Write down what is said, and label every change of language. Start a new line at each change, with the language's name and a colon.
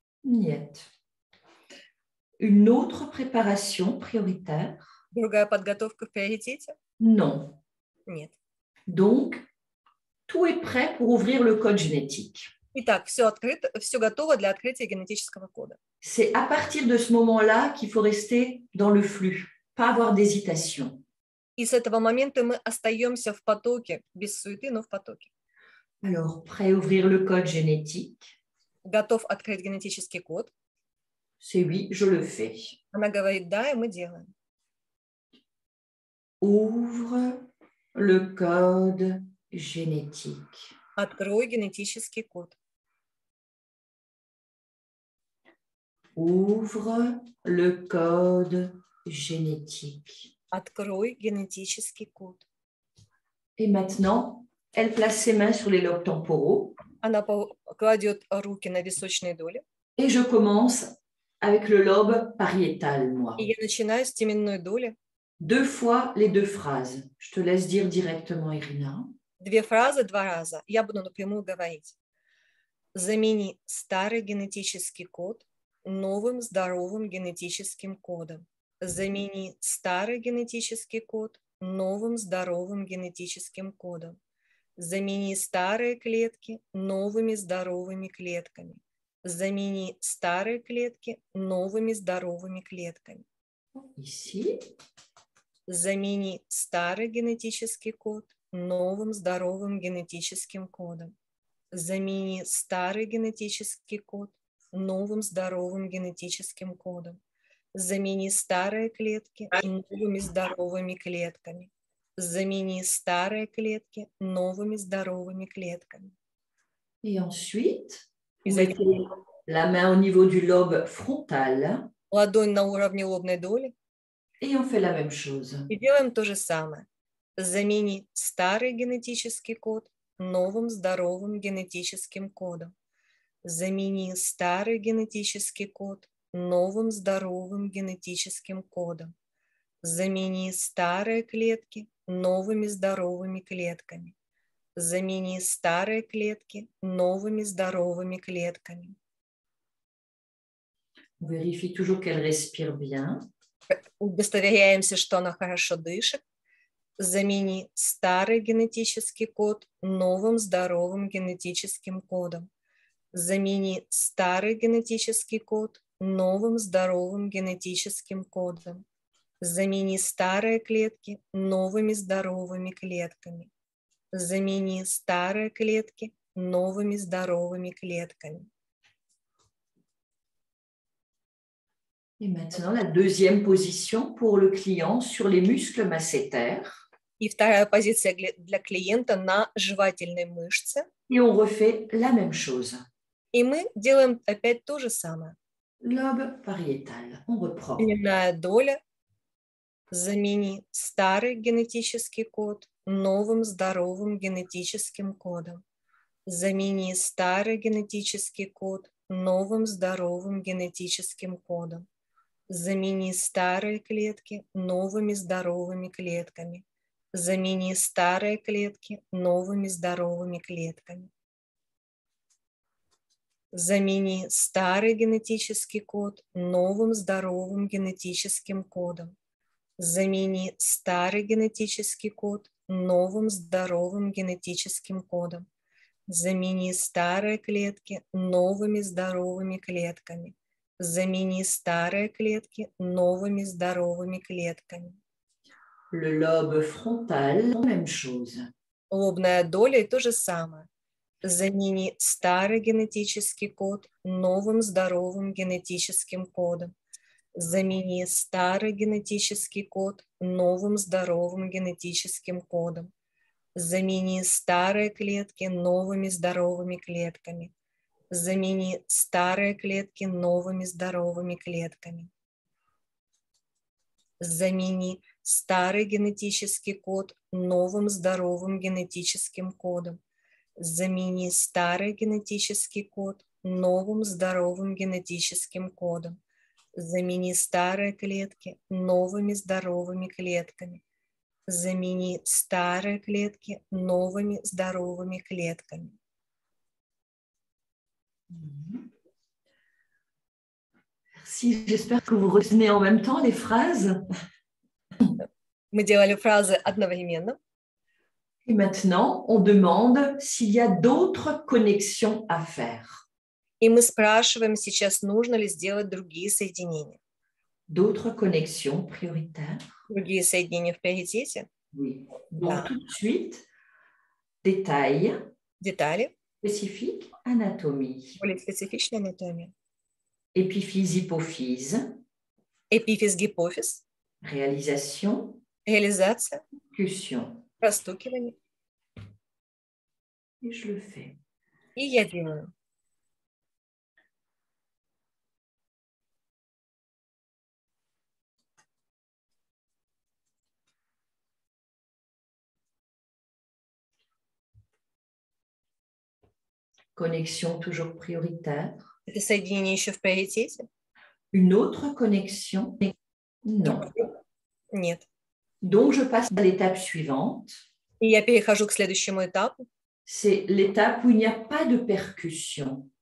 Russian: Нет.
French: Une autre préparation prioritaire?
Russian: Другая подготовка в приоритете?
French: Non.
Russian: Нет.
French: Donc, tout est prêt pour ouvrir le code génétique.
Russian: Итак, все открыто, все готово для открытия генетического кода.
French: C'est à partir de ce moment-là qu'il faut rester dans le flux, pas avoir d'hésitation.
Russian: И с этого момента мы остаемся в потоке, без суеты, но в потоке.
French: Alors, prêt à ouvrir le code génétique?
Russian: Готов открыть генетический код?
French: C'est oui, je le fais.
Russian: Она говорит, да, и мы делаем.
French: Ouvre le code génétique.
Russian: Открой генетический код.
French: Ouvre le code génétique.
Russian: Открой генетический код.
French: Et maintenant, elle place ses mains sur les lobes temporaux.
Russian: Она кладет руки на височные доли.
French: Et je commence avec le lobe pariétal, moi.
Russian: И я начинаю с теменной доли.
French: 2 fois les 2 phrases. Je te laisse dire directement, Irina.
Russian: 2 фразы, 2 раза. Я буду напрямую говорить. Замени старый генетический код новым здоровым генетическим кодом. Замени старый генетический код новым здоровым генетическим кодом. Замени старые клетки новыми здоровыми клетками. Замени старые клетки новыми здоровыми клетками.
French: Ici.
Russian: Замени старый генетический код новым здоровым генетическим кодом. Замени старый генетический код новым здоровым генетическим кодом. Замени старые клетки новыми здоровыми клетками. Замени старые клетки новыми здоровыми клетками.
French: Et ensuite, vous mettez la main au niveau du lobe frontal.
Russian: Ладонь на уровне лобной доли.
French: Et on fait la même chose.
Russian: И делаем то же самое. Замени старый генетический код новым здоровым генетическим кодом. Замени старый генетический код новым здоровым генетическим кодом. Замени старые клетки новыми здоровыми клетками. Замени старые клетки новыми здоровыми клетками.
French: On vérifie toujours qu'elle respire bien.
Russian: Удостоверяемся, что она хорошо дышит. Замени старый генетический код новым здоровым генетическим кодом. Замени старый генетический код новым здоровым генетическим кодом. Замени старые клетки новыми здоровыми клетками. Замени старые клетки новыми здоровыми клетками.
French: Et maintenant, la deuxième position pour le client sur les muscles massétaires.
Russian: И вторая позиция для клиента на жевательной мышце.
French: Et on refait la même chose.
Russian: И мы делаем опять то же самое.
French: Lobe pariétal. On reprend.
Russian: Теменная доля. Замени старый генетический код новым здоровым генетическим кодом. Замени старый генетический код новым здоровым генетическим кодом. Замени старые клетки новыми здоровыми клетками. Замени старые клетки новыми здоровыми клетками. Замени старый генетический код новым здоровым генетическим кодом. Замени старый генетический код новым здоровым генетическим кодом. Замени старые клетки новыми здоровыми клетками. Замени старые клетки новыми здоровыми клетками.
French: Le lobe frontal, même chose.
Russian: Лобная доля и то же самое. Замени старый генетический код новым здоровым генетическим кодом. Замени старый генетический код новым здоровым генетическим кодом. Замени старые клетки новыми здоровыми клетками. Замени старые клетки новыми здоровыми клетками. Замени старый генетический код новым здоровым генетическим кодом. Замени старый генетический код новым здоровым генетическим кодом. Замени старые клетки новыми здоровыми клетками. Замени старые клетки новыми здоровыми клетками.
French: Merci, j'espère que vous retenez en même temps les phrases.
Russian: Мы делали фразы одновременно.
French: Et maintenant, on demande s'il y a d'autres connexions à faire.
Russian: И мы спрашиваем сейчас, нужно ли сделать другие соединения.
French: D'autres connexions prioritaires.
Russian: Другие соединения в приоритете.
French: Oui. Donc,
Russian: Да.
French: tout de suite, détail,
Russian: Детали,
French: spécifique, anatomie.
Russian: более специфичная анатомия.
French: Épiphyse, hypophyse,
Russian: Эпифиз, гипофиз,
French: réalisation,
Russian: реализация,
French: percussion.
Russian: простукивание.
French: Et je le fais.
Russian: И я делаю.
French: Connexion toujours prioritaire.
Russian: Это соединение еще в приоритете?
French: Une autre connexion? Non.
Russian: Нет.
French: Donc, je passe à l'étape suivante.
Russian: И я перехожу к следующему этапу.
French: C'est l'étape où il n'y a pas de percussion,